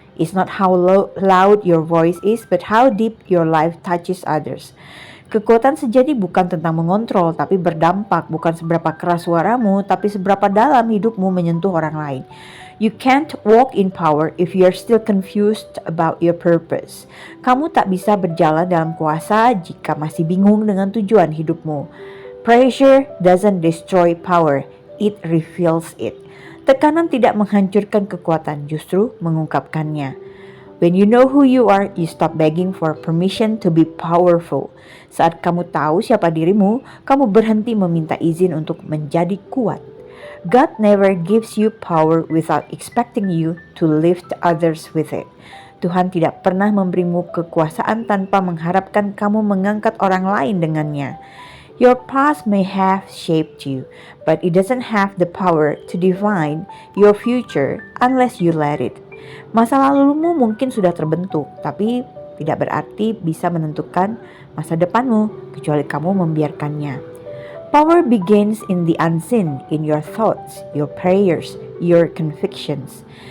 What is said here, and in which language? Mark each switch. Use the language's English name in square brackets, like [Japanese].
[English] It's not how loud your voice is, but how deep your life touches others. [Indonesian] Kekuatan sejati bukan tentang mengontrol, tapi berdampak. Bukan seberapa keras suaramu, tapi seberapa dalam hidupmu menyentuh orang lain. [English] You can't walk in power if you're still confused about your purpose. [Indonesian] Kamu tak bisa berjalan dalam kuasa jika masih bingung dengan tujuan hidupmu. [English] Pressure doesn't destroy power, it reveals it. [Indonesian] Tekanan tidak menghancurkan kekuatan, justru mengungkapkannya. [English] When you know who you are, you stop begging for permission to be powerful. [Indonesian] Saat kamu tahu siapa dirimu, kamu berhenti meminta izin untuk menjadi kuat. [English] God never gives you power without expecting you to lift others with it. [Indonesian] Tuhan tidak pernah memberimu kekuasaan tanpa mengharapkan kamu mengangkat orang lain dengannya. [English] Your past may have shaped you, but it doesn't have the power to define your future unless you let it. [Indonesian] Masa lalumu mungkin sudah terbentuk, tapi tidak berarti bisa menentukan masa depanmu kecuali kamu membiarkannya. [English] Power begins in the unseen, in your thoughts, your prayers, your convictions.